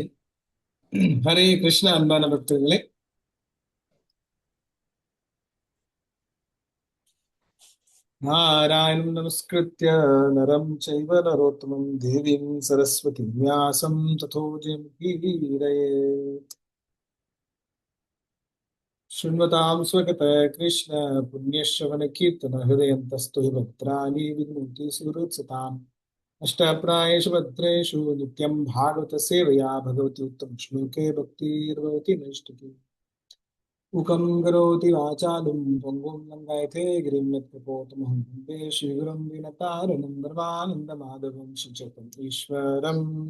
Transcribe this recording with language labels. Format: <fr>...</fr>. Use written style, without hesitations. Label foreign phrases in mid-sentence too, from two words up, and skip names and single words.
<ta>ஹரே கிருஷ்ணா. அன்பான பக்தர்களே,</ta> <sa>नारायणं नमस्कृत्य नरं चैव नरोत्तमम् देवीं सरस्वती व्यासं ततो जयमुदीरयेत्. शृण्वतां स्वगत कृष्ण पुण्यश्रवण कीर्तन हृदयन्तस्तु भद्राणि विघ्नन्ति सुहृत्सताम् अष्टप्रायेषु भद्रेषु नित्यं भागवत सेवया भगवति उत्तम श्लोके भक्तिर्भवति नैष्टिकी मुखं करोति वाचालं पङ्गुं लङ्घयते गिरिं यत्कृपोतमहं वन्दे श्रीगुरुं विनतारणं धर्मानन्दमाधवं श्रीचैतन्य ईश्वरम्।</sa>